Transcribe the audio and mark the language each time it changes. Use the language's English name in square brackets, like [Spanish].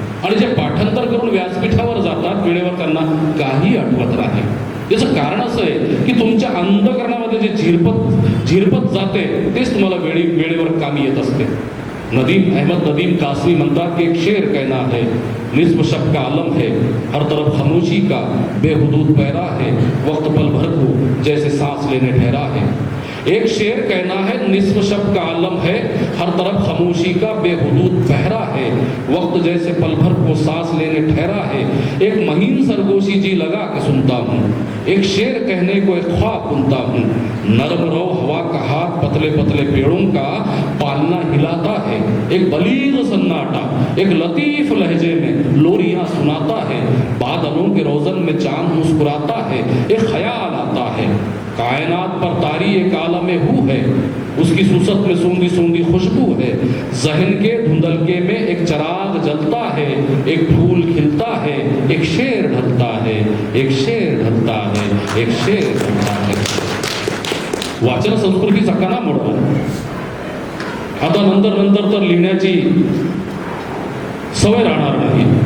[Marathi] आणि जे पाठांतर करून व्यासपीठावर जातात वेळेवर त्यांना काही आठवत नाही. याचं कारण असं आहे की तुमच्या अंतःकरणामध्ये जे झिरपत जाते तेच तुम्हाला वेळेवर कामी येत असते. [Hindi] अहमद नदीम कासमी [Marathi] म्हणतात की [Hindi] एक शेर कहना है, निस्फ शब का आलम है, हर तरफ खामोशी का बेहुदूद पैरा है, वक्त पल भर को जैसे सांस लेने ठहरा है. एक शेर कहना है, निस्फ शब का आलम है, हर तरफ खामोशी का बेहुदूद पहरा है, वक्त जैसे पल भर को सांस लेने ठहरा है, एक महीन सरगोशी जी लगा के सुनता हूँ, एक शेर कहने को एक ख्वाब बुनता हूँ, नरम रो हवा का हाथ पतले पतले पेड़ों का पालना हिलाता है, एक बलीग सन्नाटा एक लतीफ लहजे में लोरियां सुनाता है, बादलों के रोजन में चांद मुस्कुराता है, एक ख्याल आता है, कायनात पर तारी एक आलम हू है, उसकी सुसत में सूंधी सूंधी खुशबू है, जहन के धुंधलके में एक चराग जलता है, एक फूल खिलता है, एक शेर ढलता है, एक शेर ढलता है, एक शेर ढलता है. [Marathi] वाचन संस्कृतीचा कणा मोडला. आता नंतर तर लिहिण्याची सवय राहणार नाही.